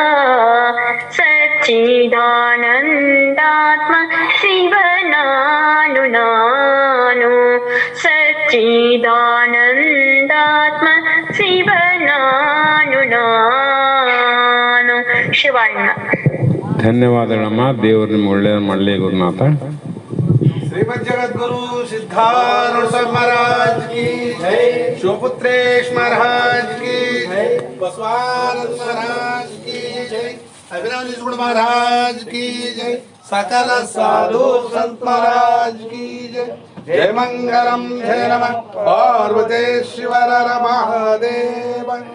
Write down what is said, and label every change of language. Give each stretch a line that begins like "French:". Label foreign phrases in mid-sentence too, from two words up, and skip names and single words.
Kannada: ಸಚ್ಚಿದಾನಂದಾತ್ಮ ಶಿವ ನಾನು ಸಚ್ಚಿದಾನಂದಾತ್ಮ ಶಿವ ನಾನು ಶಿವಣ್ಣ. ಧನ್ಯವಾದಗಳಮ್ಮ. ದೇವರು ನಿಮ್ಮ ಒಳ್ಳೆಯದು ಮಾಡಲಿ ಗುರುನಾಥ.
Hindi: श्रीमद जगद्गुरु सिद्धारूढ़ महाराज की जय, शिवपुत्रेश महाराज की जय, बसवानंद महाराज की जय, अभिनव महाराज की जय, सकल साधु संत महाराज की जय.
Sanskrit: जय मंगलम जय नमः पार्वती शिवर महादेव.